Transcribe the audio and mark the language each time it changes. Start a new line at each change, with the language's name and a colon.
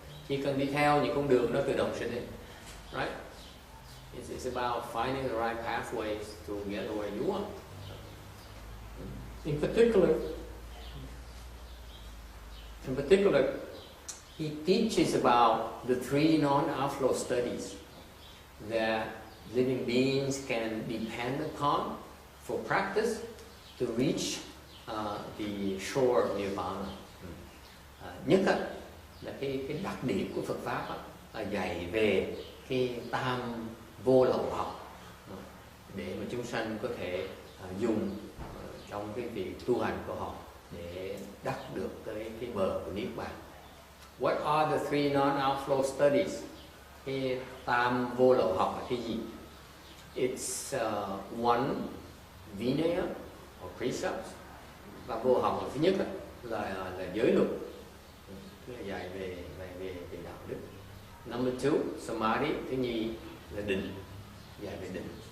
Vietnamese: Chỉ cần đi theo những con đường đó tự động sẽ đến, right?
English: It's about finding the right pathways to get where you want. In particular, he teaches about the 3 non-outflow studies that living beings can depend upon for practice to reach the shore of Nirvana.
Vietnamese: Nhất là cái đặc điểm của Phật pháp là dạy về cái tam vô lậu học để mà chúng sanh có thể dùng trong cái việc tu hành của họ để đắc được tới cái bờ của Niết Bàn.
English: What are the 3 non-outflow studies?
Vietnamese: Cái tam vô lậu học là cái gì?
English: It's one, Vinaya or precepts.
Vietnamese: Và vô học là thứ nhất là giới luật, tức là dạy về đạo đức.
English: Number 2, Samadhi.
Vietnamese: Thứ nhì là định, dạy về định.